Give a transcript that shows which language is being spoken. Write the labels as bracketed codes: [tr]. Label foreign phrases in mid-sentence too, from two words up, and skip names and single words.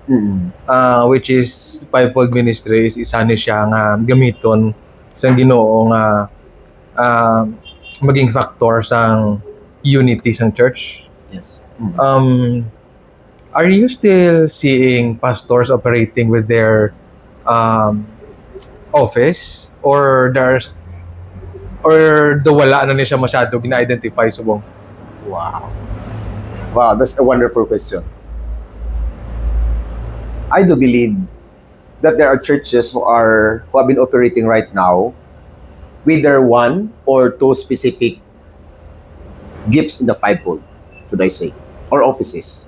[en] Which is, fivefold ministry is [hil] isa ni siya nga gamiton sa Ginoo nga maging factor sang unity sang church. [en] Yes. Are you still seeing pastors operating with their office, or [hil] wala na niya siya masyado gina-identify subong? [en] Wow, that's a wonderful question. I do believe that there are churches who have been operating right now with their one or two specific gifts in the fivefold, should I say, or offices.